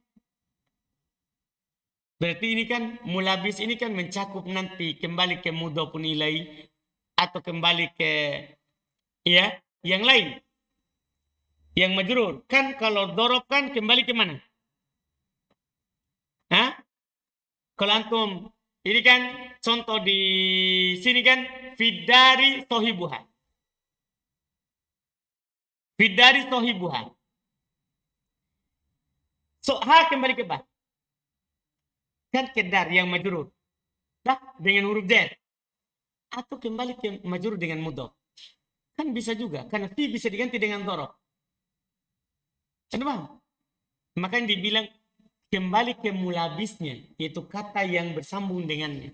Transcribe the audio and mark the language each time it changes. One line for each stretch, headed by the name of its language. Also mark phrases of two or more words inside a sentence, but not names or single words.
Indonesian: Berarti ini kan mulabis ini kan mencakup nanti kembali ke
Arabic: مضاف إليه
Indonesian: atau kembali ke ya yang lain. Yang majrur kan kalau dorob kan kembali ke mana? Hah? Kalau antum, ini kan contoh di sini kan,
Arabic: في دار صاحبها. في دار صاحبها.
Indonesian: So, ha kembali ke bah. Kan kedar yang majrur. Dah, dengan huruf jar. Atau kembali ke majrur dengan mudhof. Kan bisa juga, karena fi bisa diganti dengan dhorob. Anda paham? Makanya dibilang kembali ke mulabisnya, yaitu kata yang bersambung dengannya.